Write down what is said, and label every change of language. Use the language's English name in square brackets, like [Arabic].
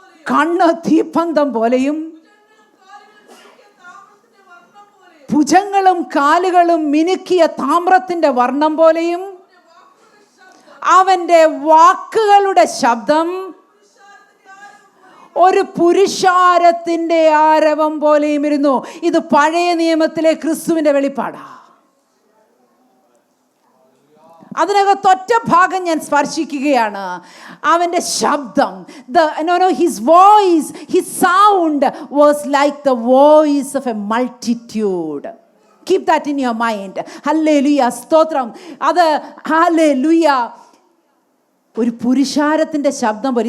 [Malayalam] കണ്ണ് തീപ്പന്തം പോലെയും ഭുജങ്ങളും കാലുകളും മിനുക്കിയ താമ്രത്തിന്റെ വർണ്ണം പോലെയും അവന്റെ വാക്കുകളുടെ ശബ്ദം ഒരു പുരുഷാരത്തിന്റെ ആരവം പോലെയും ഇരുന്നു. ഇത് പഴയ നിയമത്തിലെ ക്രിസ്തുവിന്റെ വെളിപ്പാടാ. അതിനകത്തൊറ്റ ഭാഗം ഞാൻ സ്പർശിക്കുകയാണ്. അവന്റെ ശബ്ദം, [English] his voice, his sound was like the voice of a multitude. Keep that in your mind. [Malayalam] Hallelujah, സ്തോത്രം. അത് hallelujah, ഒരു പുരുഷാരത്തിന്റെ ശബ്ദം പോലെ.